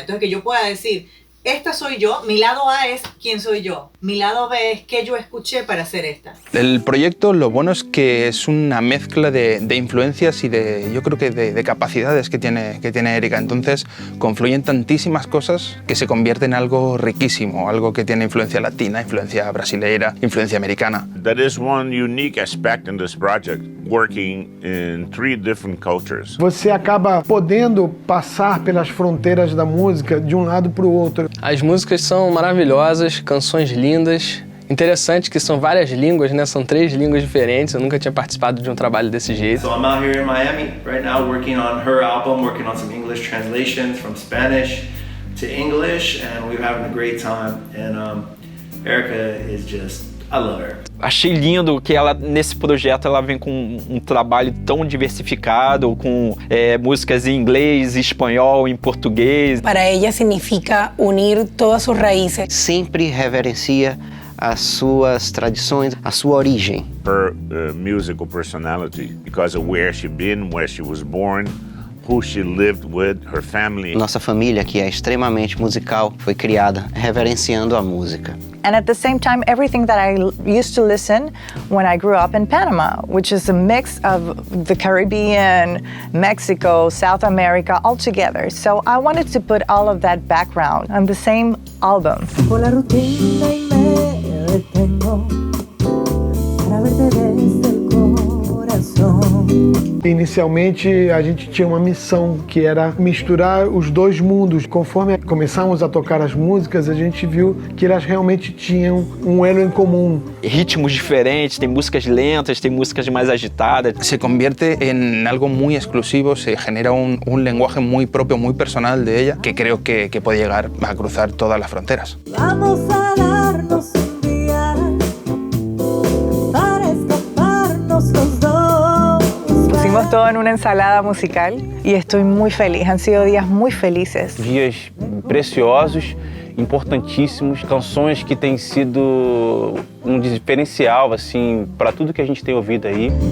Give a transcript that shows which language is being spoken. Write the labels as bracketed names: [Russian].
[Spanish] Entonces que yo pueda decir, esta soy yo, mi lado A es quién soy yo, mi lado B es qué yo escuché para hacer esta. El proyecto, lo bueno es que es una mezcla de influencias y yo creo que de capacidades que tiene Erika. Entonces confluyen tantísimas cosas que se convierte en algo riquísimo, algo que tiene influencia latina, influencia brasileira, influencia americana. [English] That is one unique aspect in this project, working in 3 different cultures. [Portuguese] Você acaba podendo passar pelas fronteiras da música de um lado para o outro. As músicas são maravilhosas, canções lindas. Interessante que são várias línguas, né? São 3 línguas diferentes. Eu nunca tinha participado de um trabalho desse jeito. [English] So I'm out here in Miami right now working on her album, working on some English translations from Spanish to English, and we're having a great time. And Erika is just, I love her. [Portuguese] Achei lindo que ela, nesse projeto, ela vem com um trabalho tão diversificado, com músicas em inglês, em espanhol, em português. [Spanish] Para ella significa unir todas sus raíces. [Portuguese] Sempre reverencia as suas tradições, a sua origem. [English] Her musical personality, because of where she been, where she was born, who she lived with, her family. [Portuguese] Nossa família, que é extremamente musical, foi criada reverenciando a música. [English] And at the same time, everything that I used to listen when I grew up in Panama, which is a mix of the Caribbean, Mexico, South America, all together. So I wanted to put all of that background on the same album. [Spanish] Por la rutina y me detengo para verte desde el corazón. [Portuguese] Inicialmente, a gente tinha uma missão que era misturar os dois mundos. Conforme começamos a tocar as músicas, a gente viu que elas realmente tinham um elo em comum. Ritmos diferentes, tem músicas lentas, tem músicas mais agitadas. [Spanish] Se convierte en algo muy exclusivo, se genera un lenguaje muy propio, muy personal de ella, que creo que puede llegar a cruzar todas las fronteras. Vamos a darnos un día para escaparnos los dos. Pusimos todo en una ensalada musical y estoy muy feliz. Han sido días muy felices. [Portuguese] Dias preciosos, importantíssimos, canções que têm sido um diferencial assim para tudo que a gente tem ouvido aí.